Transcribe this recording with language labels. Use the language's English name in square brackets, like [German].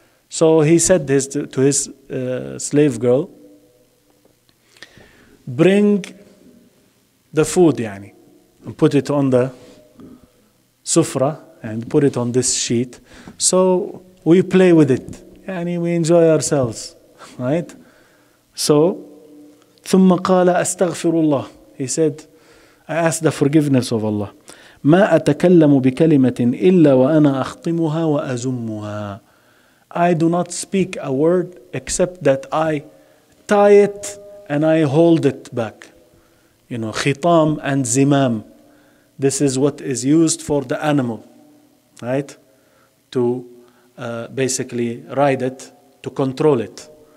[English] So he said this to his slave girl, bring the food, yani, and put it on the sufra and put it on this sheet. So we play with it, yani, we enjoy ourselves, right? So, [Arabic] ثم قال أستغفر الله. [English] He said, I ask the forgiveness of Allah. [Arabic] ما أتكلم بكلمة إلا وأنا أخطمها وأزمها. [English] I do not speak a word except that I tie it and I hold it back. You know, khitam and zimam. This is what is used for the animal, right? To basically ride it, to control it.